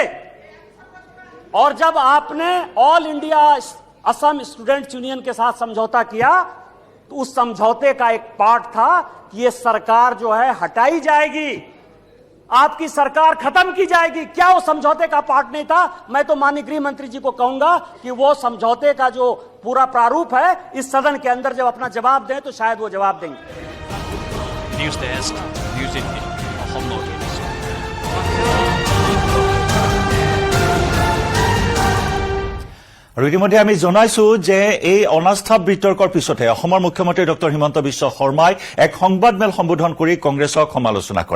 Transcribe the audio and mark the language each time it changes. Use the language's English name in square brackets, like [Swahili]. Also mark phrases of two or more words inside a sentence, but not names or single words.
[Hindi] और जब आपने ऑल इंडिया असम स्टूडेंट्स यूनियन के साथ समझौता किया तो उस समझौते का एक पार्ट था कि ये सरकार जो है हटाई जाएगी, आपकी सरकार खत्म की जाएगी। क्या वो समझौते का पार्ट नहीं था? मैं तो माननीय गृह मंत्री जी को कहूंगा कि वो समझौते का जो पूरा प्रारूप है इस सदन के अंदर जब अपना जवाब दें तो शायद वो जवाब देंगे। [English] news desk, [Hindi] न्यूज 18, [Assamese] অসম নৰ্থ ইষ্ট। আৰু ইতিমধ্যে আমি জনাইছো যে এই অনাস্থা বিতৰ্কৰ পিছতে অসমৰ মুখ্যমন্ত্ৰী ডক্টৰ হিমন্ত বিশ্ব শৰ্মাই এক সংবাদমেল সম্বোধন কৰি কংগ্ৰেছক সমালোচনা কৰে।